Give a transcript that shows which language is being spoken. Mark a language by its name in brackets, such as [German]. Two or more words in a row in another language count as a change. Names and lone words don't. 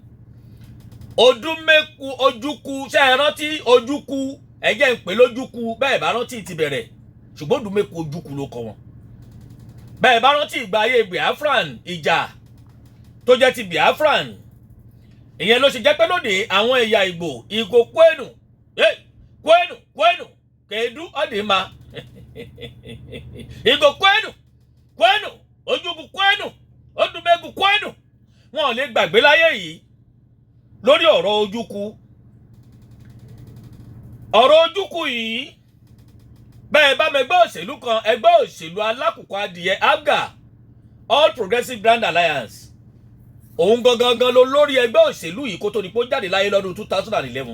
[Yoruba] Odúmẹ́kù Ojúkù ṣe é rántí Ojúkù, ẹ̀jẹ̀ ń pè lójúkù, bẹ́ẹ̀ bá rántí ti bẹ̀rẹ̀, ṣùgbọ́n Odúmẹ́kù Ojúkù ló kọ wọn. Bẹ́ẹ̀ bá rántí ìgbà ayé Biafran, ìjà tó jẹ́ ti Biafran, ìyẹn ló ṣe jẹ́ pé lóde àwọn ẹ̀yà Ìgbò [Igbo] kwenu kèédú ọ̀dìmá Ìgbò kwenu Ojúkù kwenu Odúmẹ́kù kwenu. [Yoruba] Wọn ò lè gbàgbé láyé yìí lórí ọ̀rọ̀ Ojúkù yìí. Bẹ́ẹ̀ bá mẹ́gbẹ́ òṣèlú kan, ẹgbẹ́ òṣèlú alákùkọ adìyẹ APGA, [English] All Progressive Grand Alliance, [Yoruba] òun gangan ló lórí ẹgbẹ́ òṣèlú yìí kó tó ní kó jáde láyé lọ́dún 2011.